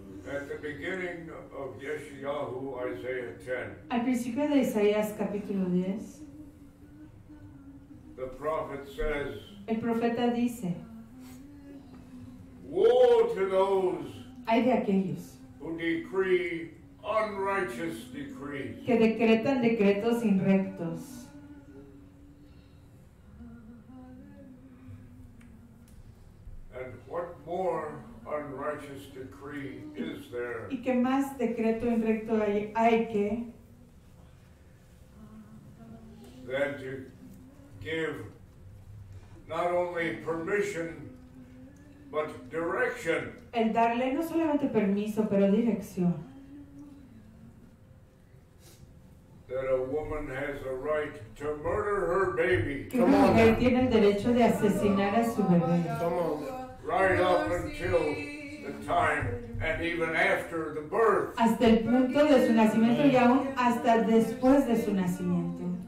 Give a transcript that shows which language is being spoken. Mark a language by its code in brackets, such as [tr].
[en] At the beginning of Yeshayahu, Isaiah 10, [es] Al principio de Isaías capítulo 10, [en] the prophet says, [es] el profeta dice, [en] woe to those [es] hay de aquellos [en] who decree unrighteous decrees. [es] que decretan decretos inrectos. [en] And what more unrighteous decree is there [es] ¿Y qué más decreto inrecto hay que [en] than to give not only permission but direction? [es] el darle no solamente permiso, pero dirección? [en] That a woman has a right to murder her baby [es] Que una mujer tiene el derecho de asesinar a su bebé. [en] Come on. right up until the time and even after the birth. [es] Hasta el punto de su nacimiento y aún hasta después de su nacimiento.